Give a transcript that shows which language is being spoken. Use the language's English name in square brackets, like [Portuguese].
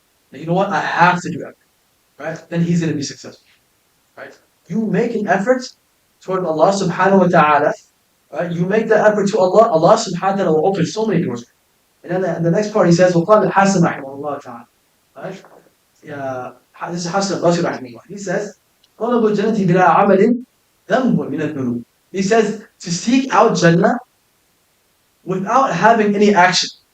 [English] That, you know what, I have to do effort. Right? Then he's going to be successful. Right? You make an effort toward Allah subhanahu wa ta'ala. Right? You make that effort to Allah, Allah subhanahu wa ta'ala will open so many doors. And then the next part he says, [Arabic] وَقَالَ الْحَسَنَ رَحِمَهُ اللَّهُ تَعَالَى. [English] Right? This is Hasan al-Basri rahimahullah. He says, [Arabic] طَلَبُ الْجَنَّةِ بِلَا عَمَلٍ ذَنْبٌ مِنَ الذُّنُوبِ. [English] He says, to seek out Jannah without having any action.